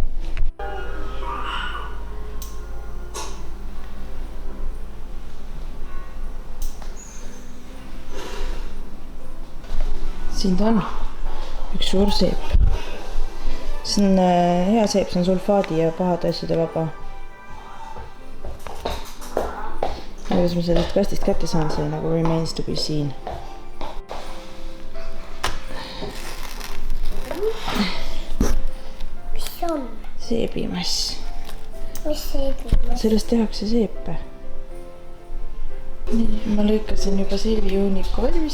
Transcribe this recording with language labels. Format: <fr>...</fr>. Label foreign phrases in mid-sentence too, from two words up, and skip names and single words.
<et>Siin ta on. Üks suur seep. See on hea seep, see on sulfaadi ja pahade asjade vaba. Kuidas ma sellest kastist kätte saan, see nagu</et> <en>remains to be seen.</en> <et>Mis on? Seebimass. Mis seebimass? Sellest tehakse seepe. Ma lõikasin juba seebijuuniku valmis.</et>